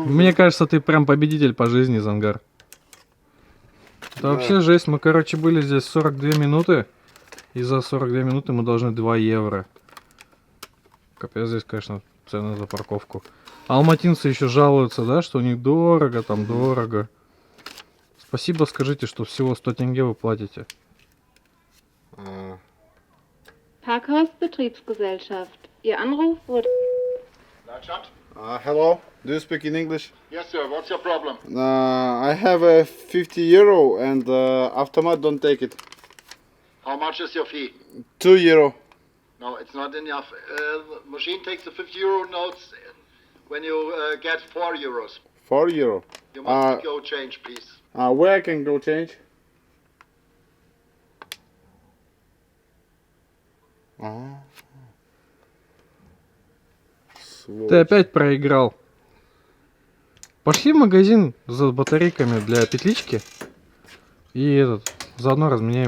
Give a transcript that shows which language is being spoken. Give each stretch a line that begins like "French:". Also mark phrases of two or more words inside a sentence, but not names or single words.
Russian: Мне кажется, ты прям победитель по жизни, Зангар. Да вообще жесть, мы, короче, были здесь 42 минуты. И за 42 минуты мы должны 2 евро. Капец, здесь, конечно, цены за парковку. Алматинцы еще жалуются, да, что у них дорого, там дорого. Спасибо, скажите, что всего 100 тенге вы платите.
German: Parkhaus Betriebsgesellschaft. Ihr Anruf wurde...
English: Hello, do you speak in English? Yes, sir. What's your problem? I have a 50 euro and automat don't take it. How much is your fee? 2 euro. No, it's not enough. The machine takes the 50 euro notes when you get 4 euros. 4 euro. You must go change, please. Where I can go change?
Russian: Ты опять проиграл. Пошли в магазин за батарейками для петлички. И заодно разменяем.